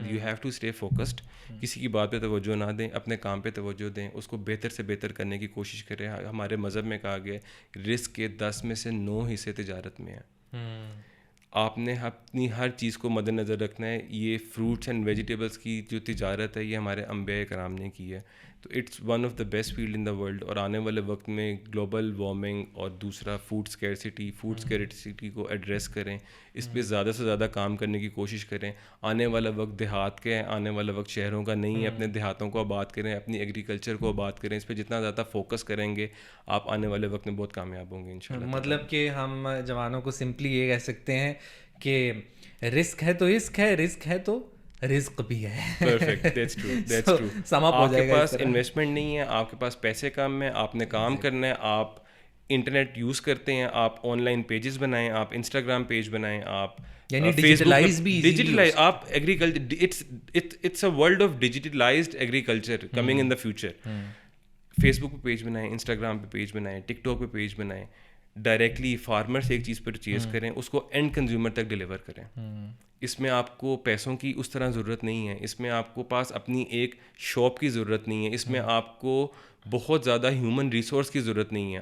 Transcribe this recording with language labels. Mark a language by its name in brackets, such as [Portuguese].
[English] You have to stay focused. [Urdu] کسی کی بات پہ توجہ نہ دیں, اپنے کام پہ توجہ دیں, اس کو بہتر سے بہتر کرنے کی کوشش کریں. ہمارے مذہب میں کہا گیا ہے رزق کے 10 میں سے 9 حصے تجارت میں ہیں. آپ نے اپنی ہر چیز کو مد نظر رکھنا ہے. یہ فروٹس اینڈ ویجیٹیبلس کی جو تجارت ہے یہ ہمارے انبیاء کرام نے کی ہے. [English] تو it's one of the best field in the world. [Urdu] اور آنے والے وقت میں گلوبل وارمنگ اور دوسرا فوڈ اسکیرسٹی کو ایڈریس کریں. اس پہ زیادہ سے زیادہ کام کرنے کی کوشش کریں. آنے والا وقت دیہات کا ہے, آنے والا وقت شہروں کا نہیں ہے. اپنے دیہاتوں کو آباد کریں, اپنی ایگریکلچر کو آباد کریں. اس پہ جتنا زیادہ فوکس کریں گے آپ آنے والے وقت میں بہت کامیاب ہوں گے انشاءاللہ. مطلب کہ ہم جوانوں کو سمپلی یہ کہہ سکتے ہیں کہ رسک ہے تو عشق ہے, رسک ہے تو رزق بھی ہے. [English] Perfect, that's true, that's true. [Urdu] آپ کے پاس انویسٹمنٹ نہیں ہے, آپ کے پاس پیسے کم ہیں, آپ نے کام کرنا ہے. آپ انٹرنیٹ یوز کرتے ہیں, آپ آن لائن پیجز بنائیں, آپ انسٹاگرام پیج بنائیں, آپ ڈیجیٹلائز آپ agriculture. [English] It's a world of digitalized agriculture coming in the future. [Urdu] Face بک پہ پیج بنائیں, انسٹاگرام پہ پیج بنائیں, ٹک ٹاک پہ پیج بنائیں. ڈائریکٹلی فارمر سے ایک چیز پرچیز کریں, اس کو اینڈ کنزیومر تک ڈلیور کریں. اس میں آپ کو پیسوں کی اس طرح ضرورت نہیں ہے. اس میں آپ کو پاس اپنی ایک شاپ کی ضرورت نہیں ہے. اس میں آپ کو بہت زیادہ ہیومن ریسورس کی ضرورت نہیں ہے.